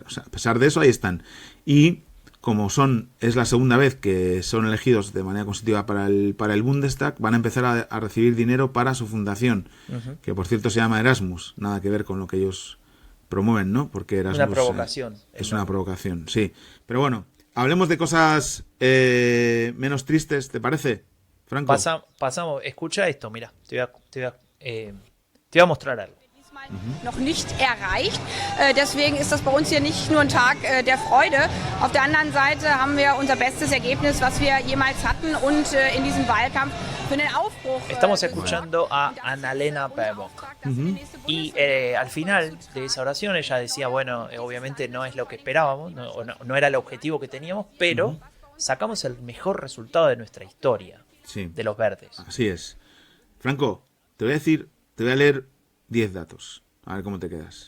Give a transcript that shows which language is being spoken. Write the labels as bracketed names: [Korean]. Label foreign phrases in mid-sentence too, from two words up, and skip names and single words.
[Spanish] O sea, a pesar de eso, ahí están. Y como es la segunda vez que son elegidos de manera constitutiva para el Bundestag, van a empezar a recibir dinero para su fundación, que por cierto se llama Erasmus, nada que ver con lo que ellos promueven, ¿no? Porque Erasmus una provocación. Es una provocación, sí. Pero bueno, hablemos de cosas menos tristes, ¿te parece, Franco? Pasamos, escucha esto, mira, te voy a mostrar algo. [German] noch nicht erreicht. Deswegen ist das bei uns hier nicht nur ein Tag der Freude. Auf der anderen Seite haben wir unser bestes Ergebnis, was wir jemals hatten und in diesem Wahlkampf für den Aufbruch. [Spanish] Estamos escuchando a Annalena Baerbock. Y al final de esa oración ella decía, bueno, obviamente no es lo que esperábamos, no era el objetivo que teníamos, pero sacamos el mejor resultado de nuestra historia, de los verdes. Así es. Franco, te voy a leer 10 datos, a ver cómo te quedas.